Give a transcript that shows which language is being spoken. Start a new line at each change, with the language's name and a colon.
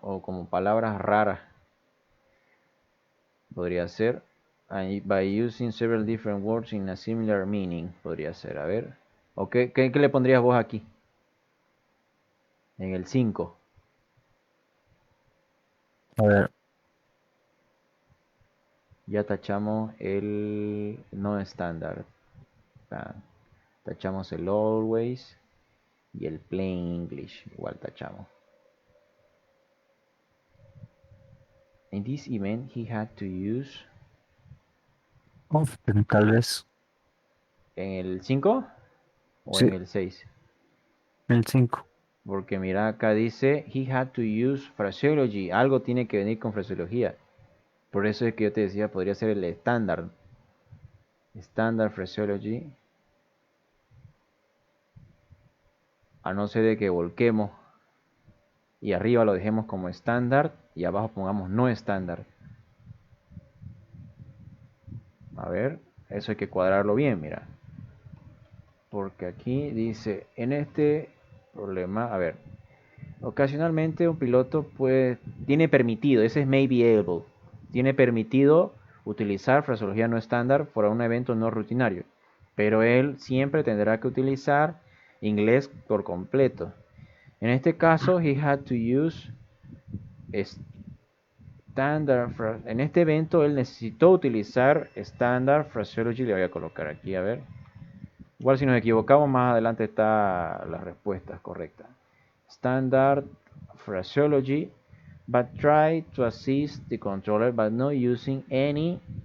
Spanish: O como palabras raras. Podría ser.
English: By using several different words in a similar meaning.
Spanish: Podría ser, a ver. ¿O qué le pondrías vos aquí? En el 5. A ver. Ya tachamos el no estándar. Tachamos el
English: always
Spanish: y el
English: plain English.
Spanish: Igual tachamos.
English: In this event, he had to use. Often,
Spanish: tal vez. ¿En el 5 o Sí. en el 6? El 5. Porque mira, acá dice,
English: he had to use phraseology.
Spanish: Algo tiene que venir con fraseología. Por eso es que yo te decía, podría ser el estándar.
English: Standard phraseology.
Spanish: A no ser de que volquemos y arriba lo dejemos como estándar y abajo pongamos no estándar. A ver, eso hay que cuadrarlo bien, mira. Porque aquí dice, en este problema, a ver, ocasionalmente un piloto tiene permitido, ese es
English: may be able,
Spanish: tiene permitido utilizar fraseología no estándar para un evento no rutinario, pero él siempre tendrá que utilizar inglés por completo. En este caso,
English: he had to use standard.
Spanish: En este evento, él necesitó utilizar
English: standard phraseology.
Spanish: Le voy a colocar aquí, a ver. Igual si nos equivocamos, más adelante está la respuesta correcta.
English: Standard phraseology, but try to assist the controller, but not using any.